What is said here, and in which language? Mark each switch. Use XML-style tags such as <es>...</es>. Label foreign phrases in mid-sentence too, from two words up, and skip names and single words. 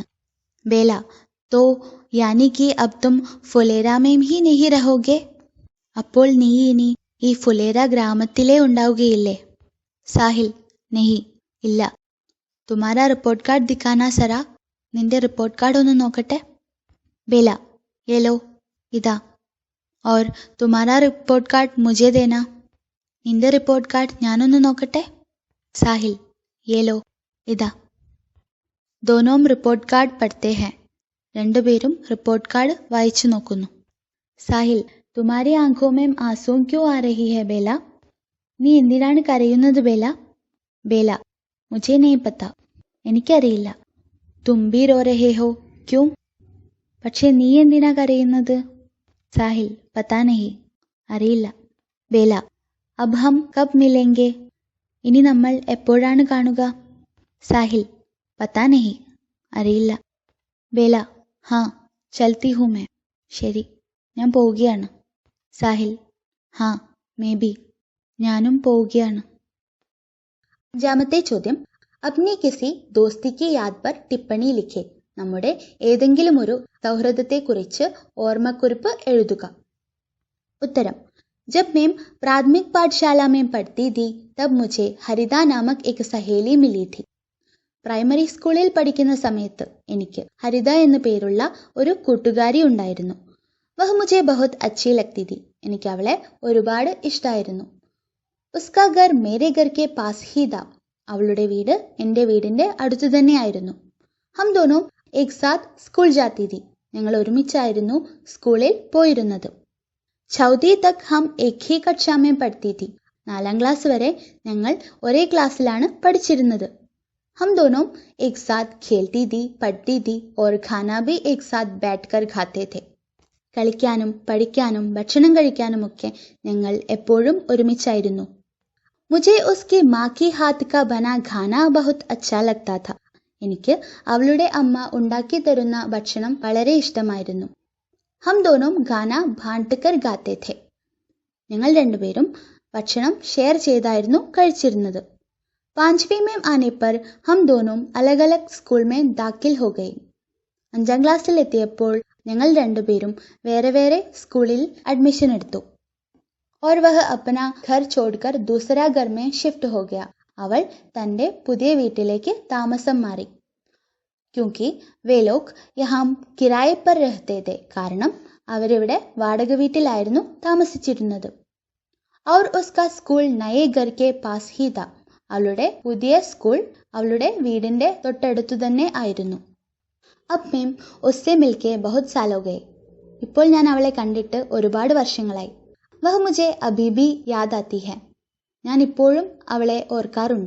<hi>बेला तो यानी कि अब तुम फुलेरा में ही नहीं रहोगे.</hi> <ml>അപ്പോൾ നീ ഇനി ഈ ഫുലേര ഗ്രാമത്തിലേ ഉണ്ടാവുകയില്ലേ?</ml> <hi>साहिल नहीं, ഇല്ല. തുമാരാ</hi> <en>report card</en> <hi>दिखाना ज़रा.</hi> <ml>നിന്റെ</ml> <en>report card</en> <ml>ഒന്ന് നോക്കട്ടെ.</ml> <hi>बेला ये लो, ഇതാ. और तुम्हारा</hi> <en>report card</en> <hi>मुझे देना.</hi> <ml>നിന്റെ</ml> <en>report card</en> <ml>ഞാനൊന്ന് നോക്കട്ടെ.</ml> <hi>साहिल ये लो, ഇതാ. ദോനോം</hi> <en>report card</en> <hi>पढ़ते हैं.</hi> <ml>രണ്ടുപേരും</ml> <en>report card</en> <ml>വായിച്ചു നോക്കുന്നു.</ml> <hi>साहिल तुम्हारी आँखों में आँसू क्यों आ रही है बेला?</hi> <ml>നീ എന്തിനാണ് കരയുന്നത് ബേല?</ml> <hi>बेला मुझे नहीं पता. എനിക്കറിയില്ല. तुम भी रो रहे हो, क्यों?</hi> <ml>പക്ഷേ നീ എന്തിനാ കരയുന്നത്?</ml> <hi>साहिल पता नहीं,</hi> <ml>അറിയില്ല.</ml> <hi>बेला अब हम कब मिलेंगे.</hi> <ml>ഇനി നമ്മൾ എപ്പോഴാണ് കാണുക?</ml> <hi>साहिल पता नहीं, അറിയില്ല. बेला हाँ चलती हूँ मैं.</hi> <ml>ശരി, ഞാൻ പോവുകയാണ്.</ml> <hi>साहिल हाँ मैं भी,</hi> <ml>ഞാനും പോവുകയാണ്. 5ാമത്തെ ചോദ്യം.</ml> <hi>अपनी किसी दोस्ती की याद पर टिप्पणी लिखें.</hi> <ml>നമ്മുടെ ഏതെങ്കിലും ഒരു സൗഹൃദത്തെക്കുറിച്ച് ഓർമ്മക്കുറിപ്പ് എഴുതുക. ഉത്തരം.</ml> <hi>जब मैं प्राथमिक पाठशाला में पढ़ती थी तब मुझे हरिदा नामक एक सहेली मिली थी.</hi> <ml>പ്രൈമറി സ്കൂളിൽ പഠിക്കുന്ന സമയത്ത് എനിക്ക് ഹരിത എന്നു പേരുള്ള ഒരു കൂട്ടുകാരി ഉണ്ടായിരുന്നു.</ml> <hi>വഹ് മുझे बहुत अच्छी लगती थी.</hi> <ml>എനിക്ക് അവളെ ഒരുപാട് ഇഷ്ടമായിരുന്നു.</ml> <hi>उसका घर मेरे घर के पास ही था.</hi> <ml>അവളുടെ വീട് എൻ്റെ വീടിൻ്റെ അടുത്തു തന്നെയായിരുന്നു.</ml> <hi>हम दोनों एक साथ स्कूल जाती थी.</hi> <ml>ഞങ്ങൾ ഒരുമിച്ചായിരുന്നു സ്കൂളിൽ പോയിരുന്നത്.</ml> <hi>चौथी तक हम एक ही कक्षा में पढ़ती थी.</hi> <ml>4ാം ക്ലാസ് വരെ ഞങ്ങൾ ഒരേ ക്ലാസ്സിലാണ് പഠിച്ചിരുന്നത്.</ml> <hi>हम दोनों एक साथ खेलती थी, पढ़ती थी और खाना भी एक साथ बैठकर खाते थे.</hi> <ml>കളിക്കാനും പഠിക്കാനും ഭക്ഷണം കഴിക്കാനുമൊക്കെ ഞങ്ങൾ എപ്പോഴും ഒരുമിച്ചായിരുന്നു.</ml> <hi>मुझे उसकी माँ की हाथ का बना खाना बहुत अच्छा लगता था.</hi> <ml>എനിക്ക് അവളുടെ അമ്മ ഉണ്ടാക്കി തരുന്ന ഭക്ഷണം വളരെ ഇഷ്ടമായിരുന്നു.</ml> <hi>हम दोनों गाना बांटकर गाते थे.</hi> <ml>ഞങ്ങൾ രണ്ടുപേരും ഭക്ഷണം ഷെയർ ചെയ്തായിരുന്നു കഴിച്ചിരുന്നത്.</ml> <hi>5वीं में आने पर हम दोनों अलग अलग स्कूल में दाखिल हो गए.</hi> <ml>5ാം ക്ലാസ്സിൽ എത്തിയപ്പോൾ ഞങ്ങൾ രണ്ടുപേരും വേറെ വേറെ സ്കൂളിൽ അഡ്മിഷൻ എടുത്തു.</ml> <hi>और वह अपना घर छोड़कर दूसरा घर में शिफ्ट हो गया.</hi> <ml>അവൾ തന്റെ പുതിയ വീട്ടിലേക്ക് താമസം മാറി.</ml> <hi>क्योंकि वे लोग यहाँ किराए पर रहते थे.</hi> <ml>കാരണം അവരിവിടെ വാടക വീട്ടിലായിരുന്നു താമസിച്ചിരുന്നത്.</ml> <hi>और उसका स्कूल नए घर के पास ही था.</hi> <ml>അവളുടെ പുതിയ സ്കൂൾ അവളുടെ വീടിന്റെ തൊട്ടടുത്തു തന്നെ ആയിരുന്നു.</ml> <hi>अब मैं उससे मिलके बहुत साल हो गए.</hi> <ml>ഇപ്പോൾ ഞാൻ അവളെ കണ്ടിട്ട് ഒരുപാട് വർഷങ്ങളായി.</ml> <hi>वह मुझे अभी भी याद आती है.</hi> <ml>ഞാൻ ഇപ്പോഴും അവളെ ഓർക്കാറുണ്ട്.</ml>